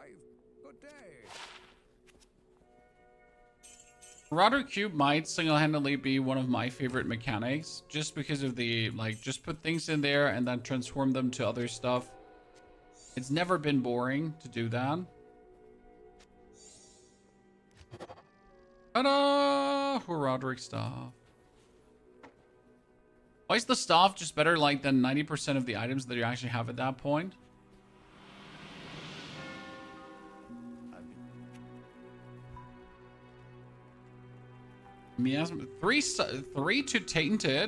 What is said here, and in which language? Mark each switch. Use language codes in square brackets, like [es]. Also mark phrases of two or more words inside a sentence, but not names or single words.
[en] Good day. Horadric Cube might single-handedly be one of my favorite mechanics, just because of the, like, just put things in there and then transform them to other stuff. It's never been boring to do that. Ta-da! Horadric staff. Why is the staff just better, like, than 90% of the items that you actually have at that point? Miasma, three to tainted.